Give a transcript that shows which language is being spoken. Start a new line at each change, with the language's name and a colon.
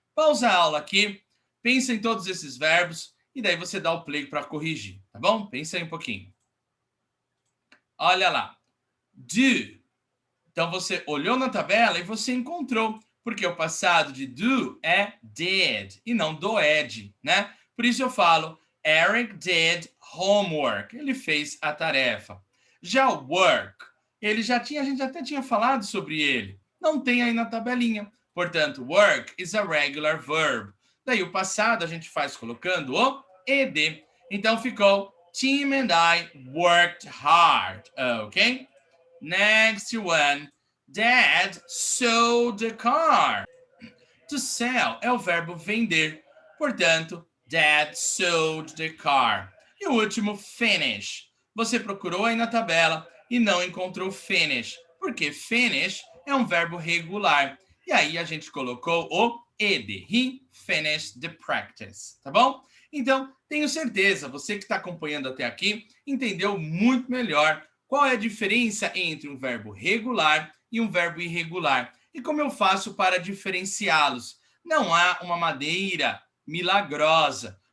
Portuguese: Pausa a aula aqui. Pensa em todos esses verbos e daí você dá o play para corrigir, tá bom? Pensa aí um pouquinho. Olha lá. Do. Então, você olhou na tabela e você encontrou, porque o passado de do é did e não doed, né? Por isso eu falo,
English: Eric did homework.
Portuguese: Ele fez a tarefa. Já o work, a gente até tinha falado sobre ele. Não tem aí na tabelinha.
English: Portanto, work is a regular verb.
Portuguese: Daí o passado a gente faz colocando o ed.
English: Então ficou, Tim and I worked hard. Ok? Next one. Dad sold the car.
Portuguese: To sell é o verbo vender.
English: Portanto, Dad sold the car.
Portuguese: E o último, finish. Você procurou aí na tabela e não encontrou finish, porque finish é um verbo regular. E aí a gente colocou o ed.
English: He finished the practice.
Portuguese: Tá bom? Então, tenho certeza, você que está acompanhando até aqui, entendeu muito melhor qual é a diferença entre um verbo regular e um verbo irregular. E como eu faço para diferenciá-los? Não há uma maneira milagrosa.